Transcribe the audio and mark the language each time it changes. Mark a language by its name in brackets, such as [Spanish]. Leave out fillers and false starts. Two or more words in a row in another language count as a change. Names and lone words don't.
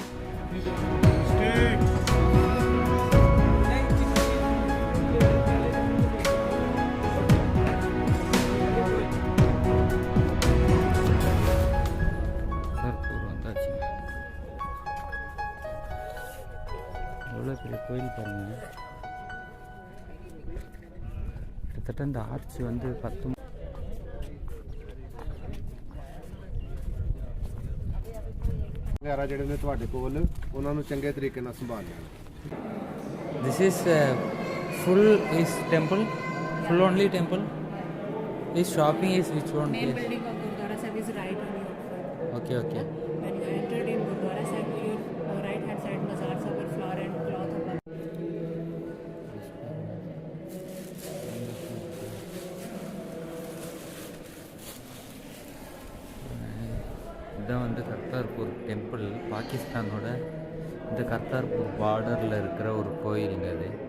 [Tamil] வந்தாச்சுங்க. எவ்வளோ பெரிய கோயில் பாருங்க. கிட்டத்தட்ட இந்த ஆர்ச் வந்து 10 [Punjabi] ਵਗੈਰਾ ਜਿਹੜੇ ਨੇ ਤੁਹਾਡੇ ਕੋਲ ਉਹਨਾਂ ਨੂੰ ਚੰਗੇ ਤਰੀਕੇ ਨਾਲ ਸੰਭਾਲ ਲੈਣਾ. [English] This is full is temple, full only temple. This shopping is which one? Main building of Gurdwara Sahib is right on your front. Okay, okay. When you entered in Gurdwara Sahib, your right hand side bazaars over flower and cloth over. [Tamil] இதுதான் வந்து கர்த்தார்பூர் டெம்பிள். பாகிஸ்தானோட இந்த கர்த்தார்பூர் பார்டரில் இருக்கிற ஒரு கோயிலுங்க அது.